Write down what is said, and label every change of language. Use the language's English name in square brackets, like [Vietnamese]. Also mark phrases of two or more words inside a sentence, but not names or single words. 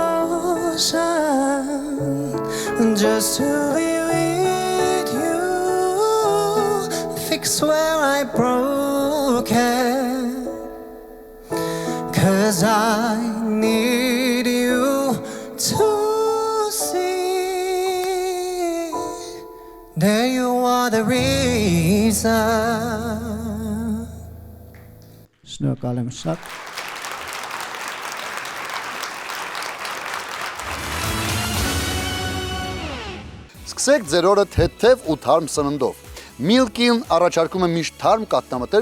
[English] ocean, just to be with you, fix where I broken, 'cause I need you to see that you are the reason. [Armenian] Շնորհակալ եմ շատ։ Սկսեք ձեր օրը թեթև ու թարմ սննդով։ Milk-ին առաջարկում է միշտ թարմ կաթնամթերք,